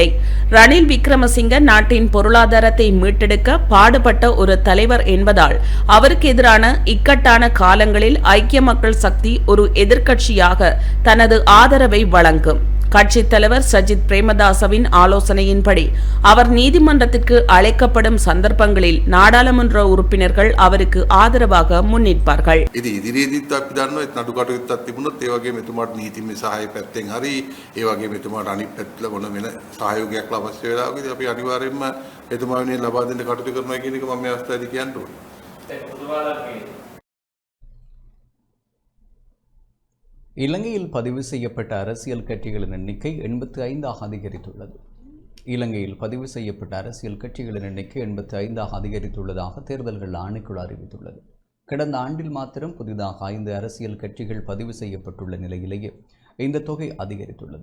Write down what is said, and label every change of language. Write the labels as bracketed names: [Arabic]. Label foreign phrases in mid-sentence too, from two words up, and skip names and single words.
[Tamil] ரணில் விக்ரமசிங்க நாட்டின் பொருளாதாரத்தை மீட்டெடுக்க பாடுபட்ட ஒரு தலைவர் என்பதால் அவருக்கு எதிரான இக்கட்டான காலங்களில் ஐக்கிய மக்கள் சக்தி ஒரு எதிர்க்கட்சியாக தனது ஆதரவை வழங்கும். கட்சித் தலைவர் சஜித் பிரேமதாசவின் ஆலோசனையின்படி அவர் நீதிமன்றத்திற்கு அழைக்கப்படும் சந்தர்ப்பங்களில் நாடாளுமன்ற உறுப்பினர்கள் அவருக்கு ஆதரவாக முன்னிற்பார்கள். [Sinhala] ඉතින් ඉදිරියේදීත් අපි දන්නවා නඩු කටයුත්තක් තිබුණොත් ඒ වගේම එතුමාට නීතිමය සහාය පැත්තෙන් හරි ඒ වගේම එතුමාට අනිත් පැත්තල මොන වෙන සහයෝගයක් අවශ්‍ය වෙලාවකදී අපි අනිවාර්යයෙන්ම එතුමා වෙනුවෙන් ලබා දෙන්න කටයුතු කරනවා කියන එක මම මේ අවස්ථාවේදී කියන්න ඕනේ. [Tamil] இலங்கையில் பதிவு செய்யப்பட்ட அரசியல் கட்சிகளின் எண்ணிக்கை 85ஆக அதிகரித்துள்ளது. இலங்கையில் பதிவு செய்யப்பட்ட அரசியல் கட்சிகளின் எண்ணிக்கை 85ஆக அதிகரித்துள்ளதாக தேர்தல்கள் ஆணைக்குழு அறிவித்துள்ளது. கடந்த ஆண்டில் மாத்திரம் புதிதாக 5 அரசியல் கட்சிகள் பதிவு செய்யப்பட்டுள்ள நிலையிலேயே இந்த தொகை அதிகரித்துள்ளது.